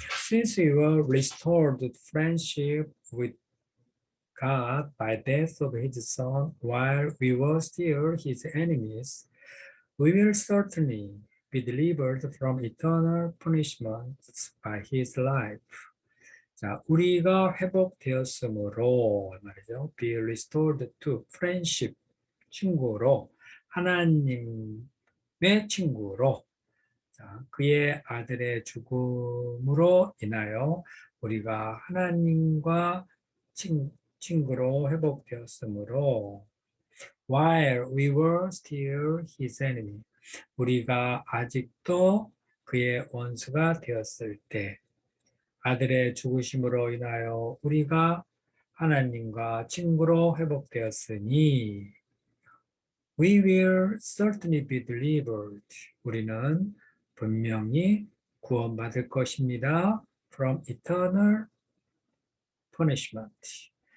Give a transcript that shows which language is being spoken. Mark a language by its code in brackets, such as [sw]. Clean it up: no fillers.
[en] Since we were restored friendship with God by death of His Son while we were still His enemies, we will certainly be delivered from eternal punishment by His life. [ko] 자, 우리가 회복되었으므로 말이죠. [en] Be restored to friendship, [ko] 친구로 하나님의 친구로 자, 그의 아들의 죽음으로 인하여 우리가 하나님과 친구로 회복되었으므로 [en] while we were still his enemy [ko] 우리가 아직도 그의 원수가 되었을 때 아들의 죽으심으로 인하여 우리가 하나님과 친구로 회복되었으니 [en] we will certainly be delivered. [ko] 우리는 분명히 구원받을 것입니다. [en] From eternal punishment.